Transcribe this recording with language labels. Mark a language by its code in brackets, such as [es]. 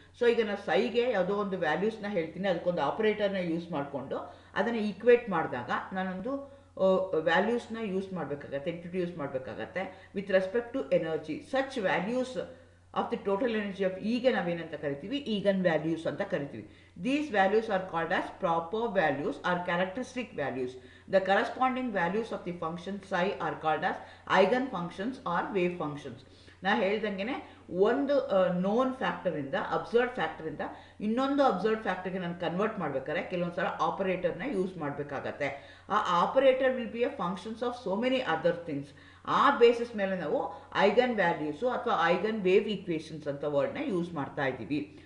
[kn] So ಈಗ ನಾನು ಸೈಗೆ ಯಾವುದೋ ಒಂದು ವ್ಯಾಲ್ಯೂಸ್ನ ಹೇಳ್ತೀನಿ, ಅದಕ್ಕೊಂದು ಆಪರೇಟರ್ನ ಯೂಸ್ ಮಾಡಿಕೊಂಡು ಅದನ್ನು ಈಕ್ವೇಟ್ ಮಾಡಿದಾಗ ನಾನೊಂದು ವ್ಯಾಲ್ಯೂಸ್ನ ಯೂಸ್ ಮಾಡಬೇಕಾಗತ್ತೆ, ಇಂಟ್ರೊಡ್ಯೂಸ್ ಮಾಡಬೇಕಾಗತ್ತೆ [en] With respect to energy. Such values of the total energy of [kn] ಈಗ ನಾವೇನಂತ ಕರಿತೀವಿ? ಈಗನ್ ವ್ಯಾಲ್ಯೂಸ್ ಅಂತ ಕರಿತೀವಿ. [en] These values are called as proper values or characteristic values. The corresponding values of the function psi are called as eigen functions or wave functions. [kn] ನಾ ಹೇಳ್ದಂಗೆ ಒಂದು non ಫ್ಯಾಕ್ಟರಿಂದ observe ಫ್ಯಾಕ್ಟರಿಂದ ಇನ್ನೊಂದು ಅಬ್ಸರ್ವ್ ಫ್ಯಾಕ್ಟರ್ಗೆ ನಾನು ಕನ್ವರ್ಟ್ ಮಾಡ್ಬೇಕಾದ್ರೆ ಕೆಲವೊಂದು ಸಲ ಆಪರೇಟರ್ನ ಯೂಸ್ ಮಾಡಬೇಕಾಗತ್ತೆ. ಆ operator [en] Will be a functions of so many other things. [kn] ಆ ಬೇಸಿಸ್ ಮೇಲೆ ನಾವು ಐಗನ್ ವ್ಯಾಲ್ಯೂಸು ಅಥವಾ ಐಗನ್ ವೇವ್ ಈಕ್ವೇಷನ್ಸ್ ಅಂತ ವರ್ಡ್ನ ಯೂಸ್ ಮಾಡ್ತಾ ಇದ್ದೀವಿ.